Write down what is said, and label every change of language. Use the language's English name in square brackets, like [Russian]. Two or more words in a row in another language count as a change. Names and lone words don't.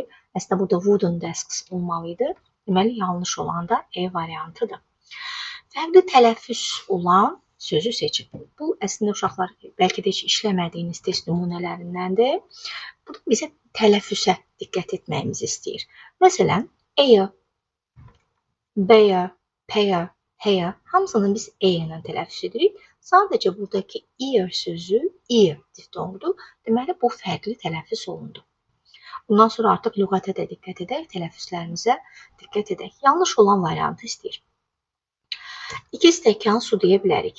[Azerbaijani] Əslində burada [English] wooden desks [Azerbaijani] olmalı idi. Deməli, yanlış olan da E variantıdır. Fərqli tələffüz olan sözü seçin. Bu, əslində uşaqlar bəlkə də heç işləmədiyiniz test nümunələrindəndir. Bu da bizə tələffüsə diqqət etməyimizi istəyir. Məsələn, [English] air, bear, pair, hair [Azerbaijani] hamısını biz E ilə tələffüz edirik. Sadəcə buradakı ear sözü ear diftonqdur. Deməli, bu fərqli tələffüz olundu. Bundan sonra artıq lüğətə də diqqət edək, tələffüzlərimizə diqqət edək. Yanlış olan variantı istəyir. 2 stəkan su deyə bilərik.